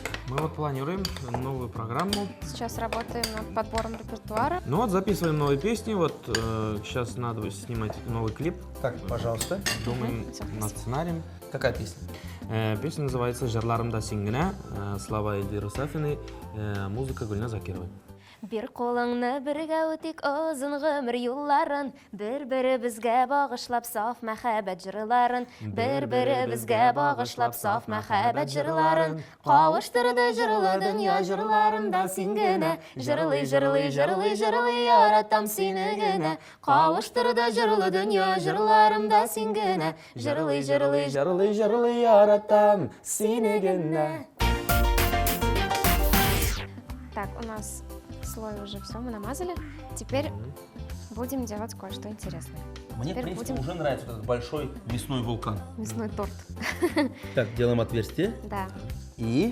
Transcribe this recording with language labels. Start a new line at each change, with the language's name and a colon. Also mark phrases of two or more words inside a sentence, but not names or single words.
Russian: Мы вот планируем новую программу. Сейчас работаем над подбором репертуара. Ну вот записываем новые песни. Вот сейчас надо снимать новый клип. Так, пожалуйста. Думаем Всё, над спасибо. сценарием. Какая песня? Песня называется «Жырларымда сиңгенә», слова Эльвиры Сафиной, музыка Гүлназ Закировой.
Tatar: Бир колыңны бергә үтик озын гомер юлларын, бер-беребезгә багышлап саф мәхәббәт җырларын, бер-беребезгә багышлап саф мәхәббәт җырларын, кавыштырды җырлы дөнья җырларында син генә, җырлый, җырлый, җырлый, җырлый, яратам сине генә, кавыштырды җырлы дөнья җырларында син генә, җырлый, җырлый, җырлый, җырлый, яратам сине генә.
Russian: Так, у нас слой уже все, мы намазали. Теперь будем делать кое-что интересное. Мне, в Теперь принципе, будем- уже нравится вот этот большой мясной вулкан. Мясной торт. Так, делаем отверстие. Да. И